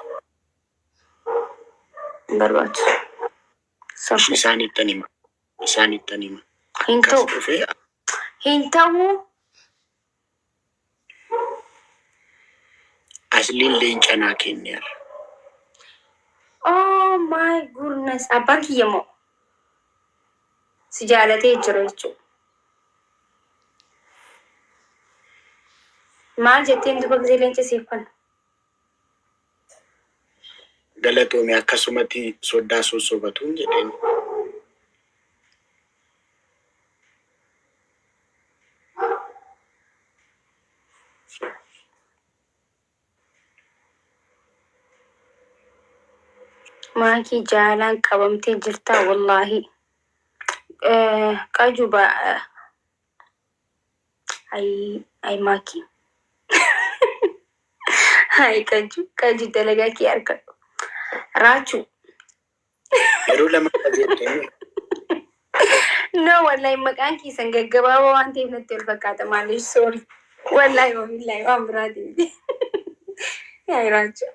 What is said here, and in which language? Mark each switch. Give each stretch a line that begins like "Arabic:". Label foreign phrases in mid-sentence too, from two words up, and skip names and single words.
Oromo: Barbaadu. Safu. Isaanitti nima. Hintawu. Dhufe Hintawu. asliin leencanaa kenneera.
English: Oh my goodness.
Oromo: Abbaan kiyya moo si jaalatee jira jechuudha. Maal jetteen duba gisee leenca siifan? Galatoomii akkasumatti soddaa sossobatuun jedheen. Maakii jaalaan qabamtee jirtaa wallaahi. Qajuba ay maakii. Ay qaju dalagaa kee argadhu. Raachuu. Yeroo lama qajeeltee. No, wallahi maqaan keessan gaggabaabaa waan ta'eef natti ol fakkaata maaliif soori.
Arabic: والله وبالله
Oromo: waan biraatiin. Yaa raachuu.